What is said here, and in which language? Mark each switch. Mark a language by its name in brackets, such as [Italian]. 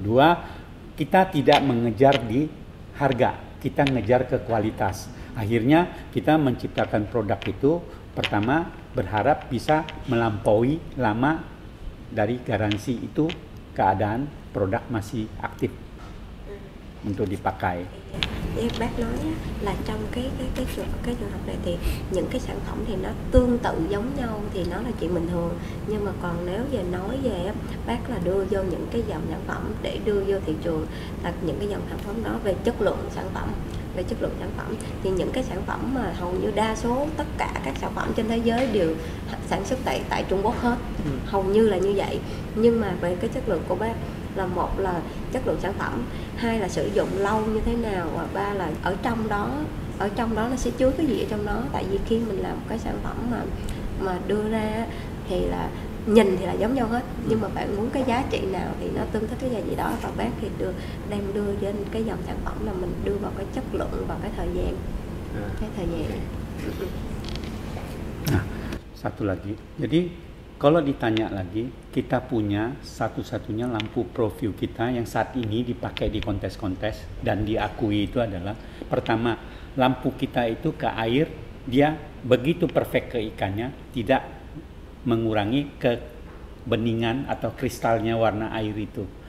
[Indonesian] Dua, kita tidak mengejar di harga, kita ngejar ke kualitas. Akhirnya kita menciptakan produk itu, pertama berharap bisa melampaui lama dari garansi itu, keadaan produk masih aktif untuk dipakai. [Vietnamese] Bác nói là trong cái trường hợp này thì những cái sản phẩm thì nó tương tự giống nhau thì nó là chuyện bình thường, nhưng mà còn nếu về nói về bác là đưa vô những cái dòng sản phẩm để đưa vô thị trường, là những cái dòng sản phẩm đó về chất lượng sản phẩm, thì những cái sản phẩm mà hầu như đa số tất cả các sản phẩm trên thế giới đều sản xuất tại Trung Quốc hết, hầu như là như vậy. Nhưng mà về cái chất lượng của bác là một là chất lượng sản phẩm, hai là sử dụng lâu như thế nào, và ba là ở trong đó nó sẽ chứa cái gì ở trong đó. Tại vì khi mình làm một cái sản phẩm mà đưa ra thì là nhìn thì là giống nhau hết, nhưng mà bạn muốn cái giá trị nào thì nó tương thích cái gì đó, và bác thì đang đưa trên cái dòng sản phẩm là mình đưa vào cái chất lượng và cái thời gian. [Indonesian] Nah, satu lagi. Jadi kalau ditanya lagi, kita punya satu-satunya lampu ProView kita yang saat ini dipakai di kontes-kontes dan diakui itu adalah, pertama, lampu kita itu ke air, dia begitu perfect ke ikannya, tidak mengurangi kebeningan atau kristalnya warna air itu.